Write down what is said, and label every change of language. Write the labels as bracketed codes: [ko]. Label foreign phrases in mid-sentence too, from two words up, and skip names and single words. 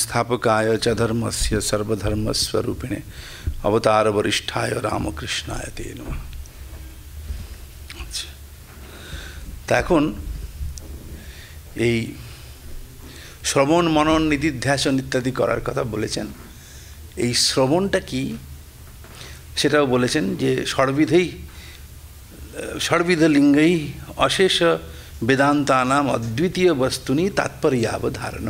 [sa] संस्थापकाय च धर्मस्य सर्वधर्मस्वरूपिणे अवतार वरिष्ठाय रामकृष्णाय ते नमः। [bn] তা এখন এই শ্রবণ মনন নিধিধ্যাসন ইত্যাদি করার কথা বলেছেন। এই শ্রবণটা কি সেটাও বলেছেন যে [sa] ষড়বিধ লিঙ্গই অশেষ বেদান্তানাম অদ্বিতীয় বস্তুনি তাৎপর্যাবধারণম।